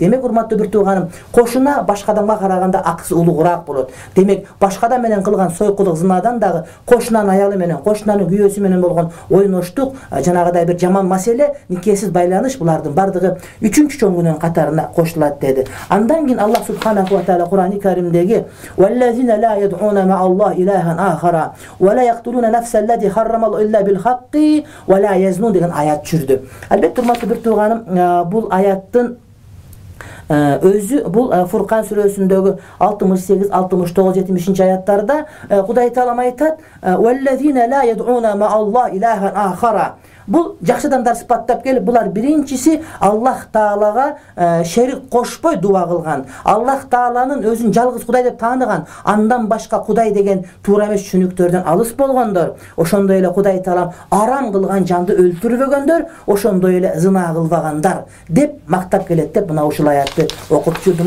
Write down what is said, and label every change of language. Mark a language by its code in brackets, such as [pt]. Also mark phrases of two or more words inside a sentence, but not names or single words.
[ky] Демек урматтуу бир тууганым, кошуна башка адамга караганда акысы улуураак болот. Демек башка адам менен кылган сойкулук зынадан дагы кошунанын аялы менен, кошунанын күйөөсү менен болгон ойноштук, жанагыдай бир жаман маселе, никесиз байланыш, булардын бардыгы үчүнчү чоң күнөөнүн катарына кошулат деди. Андан кийин Аллах [ar] سبحانه وتعالى [ky] Кур'ан-ы Каримде [ar] والذين لا يدعون مع الله إلها آخر ولا يقتلون نفس الذي حرم الله إلا بالحق ولا يزنون [ky] деген аят жүрдү. Албетте урматтуу бир тууганым, бул аяттын өзү бул Фуркан сүрөсүндөгү 68, 69, 70 аяттарда Кудай Таала айтат: [ar] "والذين لا يدعون مع الله إلها آخر". [ky] Бул жакшы адамдар сыпаттап келип, булар биринчиси Аллах Таалага шерик кошпой дуа кылган, Аллах Тааланын өзүн жалгыз Кудай деп тааныган, андан башка Кудай деген туура эмес түшүнүктөрдөн алыс болгондор, ошондой эле Кудай Таалам арам кылган жанды өлтүрбөгөндөр, ошондой эле зына кылбагандар деп мактап келет деп мына ушул аятты окуп жүрдүм.